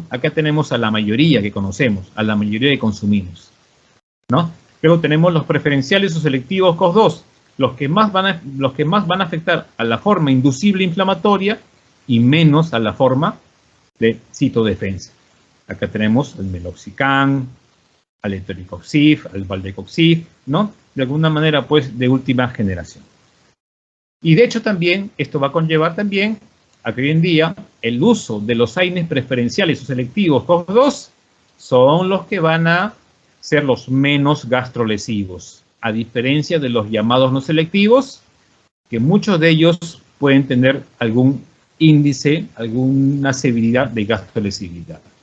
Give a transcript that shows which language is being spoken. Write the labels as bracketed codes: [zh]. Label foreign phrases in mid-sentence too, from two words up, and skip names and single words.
[es] Acá tenemos a la mayoría que conocemos, a la mayoría que consumimos, ¿no? Luego tenemos los preferenciales o selectivos COX-2, los que más van a afectar a la forma inducible inflamatoria y menos a la forma de citodefensa. Acá tenemos el meloxicam, al etoricoxib, al valdecoxib, ¿no? De alguna manera, pues, de última generación. Y de hecho también, esto va a conllevar también a que hoy en día el uso de los AINES preferenciales o selectivos COX-2 son los que van a ser los menos gastrolesivos, a diferencia de los llamados no selectivos, que muchos de ellos pueden tener algún índice, alguna severidad de gastrolesividad.